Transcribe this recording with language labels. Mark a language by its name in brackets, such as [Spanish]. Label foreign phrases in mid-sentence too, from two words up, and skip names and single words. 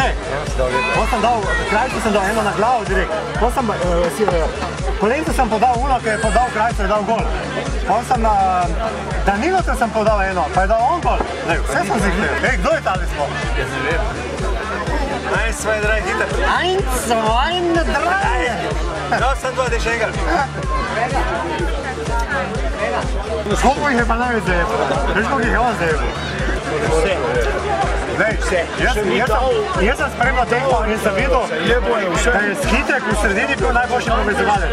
[Slovenian] Potem sem dal, Krajcu sem dal eno na glavo direkt. Potem Kolencu sem podal uno, ker je podal Krajcu, je dal gol. Potem sem na Danilovce sem podal eno, pa je dal on gol. Vse sem zihtel. Ej, kdo je tali smo? Jaz ne vem. [German] Eins, zwei, drei, Gitter. Eins, zwei, drei. [Slovenian] No, sem dva, dej še enkrat. Koliko jih je pa največ zajebo? Veš, koliko jih je on zajebo? Vse. Jaz sem spremljal tekmo in sem videl, da je Skitrek v sredini bil najboljši povezovalec.